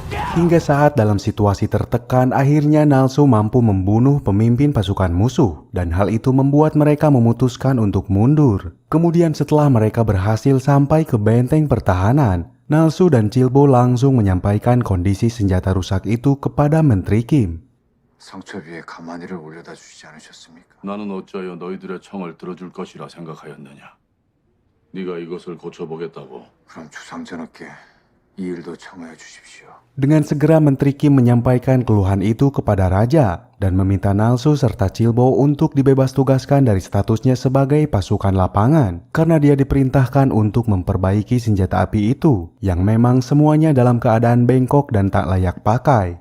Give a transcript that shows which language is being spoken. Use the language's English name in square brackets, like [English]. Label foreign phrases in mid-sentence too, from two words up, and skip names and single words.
[Indonesian] Hingga saat dalam situasi tertekan, akhirnya Nalso mampu membunuh pemimpin pasukan musuh, dan hal itu membuat mereka memutuskan untuk mundur. Kemudian setelah mereka berhasil sampai ke benteng pertahanan, Nalso dan Chilbo langsung menyampaikan kondisi senjata rusak itu kepada Menteri Kim. [Korean] 상처비에 가마니를 올려다 주시지 않으셨습니까? 나는 어찌하여 너희들의 청을 들어줄 것이라 생각하였느냐? 네가 이것을 고쳐보겠다고? 그럼 주상전하께 이 일도 청하여 주십시오. [Indonesian] Dengan segera Menteri Kim menyampaikan keluhan itu kepada Raja dan meminta Nalso serta Chilbo untuk dibebas tugaskan dari statusnya sebagai pasukan lapangan karena dia diperintahkan untuk memperbaiki senjata api itu yang memang semuanya dalam keadaan bengkok dan tak layak pakai.